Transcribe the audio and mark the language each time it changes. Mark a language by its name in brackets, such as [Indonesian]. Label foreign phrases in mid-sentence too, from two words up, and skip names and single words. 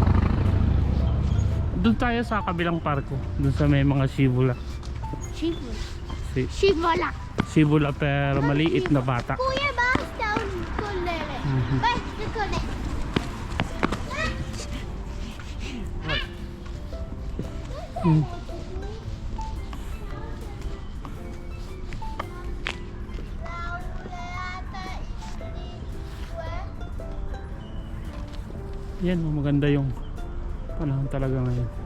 [Filipino] Doon tayo sa kabilang parko. Doon sa may mga shibula. [Italian] Scivola. Si Scivola. [Filipino] shibula pero maliit na bata. [Italian] Kuya, basta con le. Basta con le. Hmm. [Filipino] Yan, maganda yung panahon talaga ngayon.